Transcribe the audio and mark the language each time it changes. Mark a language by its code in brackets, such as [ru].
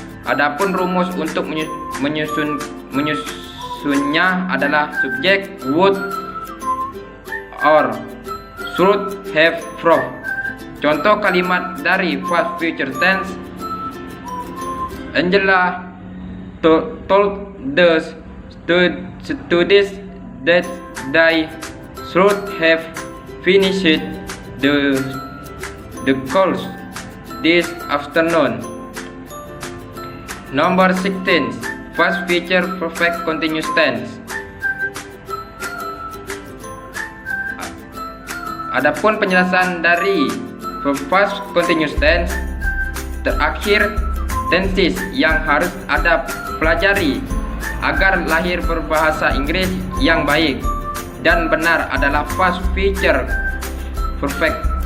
[id] Adapun rumus untuk menyusunnya adalah subjek would or should have from. Contoh kalimat dari past future tense: [en] Angela told the students that they should have finished the course this afternoon. Number 16. Past future perfect continuous tense. [id] Adapun penjelasan dari past continuous tense, terakhir tenses yang harus Anda pelajari agar lahir berbahasa Inggris yang baik dan benar adalah past future perfect